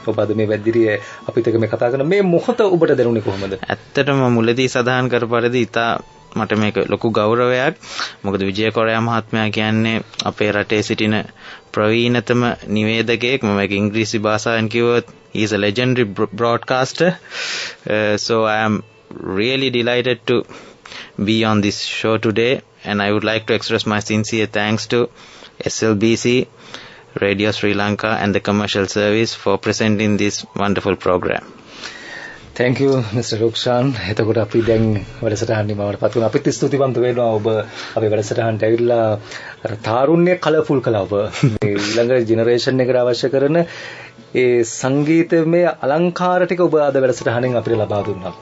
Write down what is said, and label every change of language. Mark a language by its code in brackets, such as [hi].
[si] ඔබ අද මේ වැද්දිරියේ අපිත් එක්ක මේ කතා කරන මේ මොහොත ඔබට දැනුනේ කොහොමද? ඇත්තටම මුලදී සඳහන් කර පරිදි ඉතා මට මේක ලොකු ගෞරවයක්. මොකද විජය කොරයා මහත්මයා කියන්නේ අපේ රටේ සිටින ප්‍රවීණතම නිවේදකයෙක්. මම ඒක ඉංග්‍රීසි භාෂාවෙන් කිව්වොත් [en] he is a legendary broadcaster. So I am really delighted to be on this show today, and I would like to express my sincere thanks to SLBC, Radio Sri Lanka and the commercial service for presenting this wonderful program. Thank you Mr. Rukshan. [si] එතකොට අපි දැන් වැඩසටහන නිමවටපත් වෙනවා. අපිත් ස්තුතිවන්ත වෙනවා ඔබ අපේ වැඩසටහනට ඇවිල්ලා අර තාරුණ්‍ය කලර්ෆුල් කළා ඔබ. මේ ඊළඟ ජෙනරේෂන් එකට අවශ්‍ය කරන ඒ සංගීතමය අලංකාර ටික ඔබ අද වැඩසටහනෙන් අපිට ලබා දුන්නා.